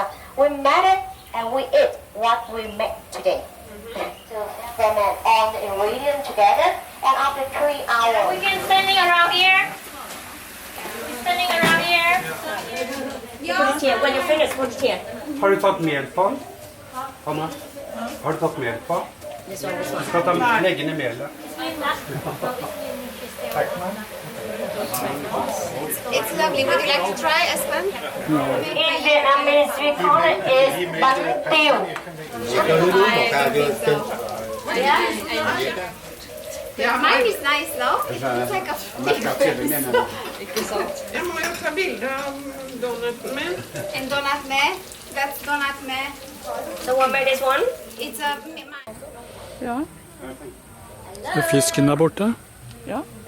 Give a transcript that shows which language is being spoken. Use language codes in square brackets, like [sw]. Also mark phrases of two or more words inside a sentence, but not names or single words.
[en] We met it and we eat what we make today. To ferment all the ingredients together and after 3 hours. We can standing around here. Standing around here. When you finish, put it here. [no] Har du tatt mel på den? Hanna? Har du tatt mel på? Du skal legge ned melet. [en] It's lovely. Would you like to try, Espen? In Vietnamese, we call it is [vi] bánh tiêu. [en] Mine is nice, though. It's like a big [sv] Jag må ju ta bilder av donaten med. [en] And donut med. That's donut med. So what made this one? It's a... [no] Ja. Så fisken der borte? Ja.